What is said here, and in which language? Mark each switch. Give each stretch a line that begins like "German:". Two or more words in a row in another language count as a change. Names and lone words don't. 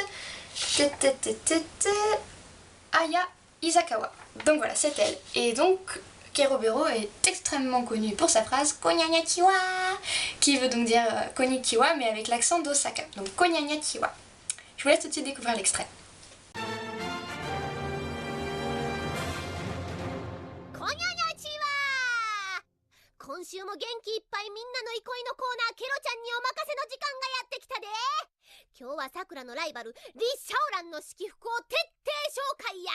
French: Aya Isakawa. Donc voilà, c'est elle. Et donc Keropero est extrêmement connue pour sa phrase Konnichiwa, qui veut donc dire Konnichiwa mais avec l'accent d'Osaka. Donc Konnichiwa. Je vous laisse tout de suite découvrir l'extrait.
Japanese: 今週も元気いっぱいみんなの憩いのコーナーケロちゃんにお任せの時間がやってきたで。今日はさくらのライバルリ・シャオランの式服を徹底紹介や。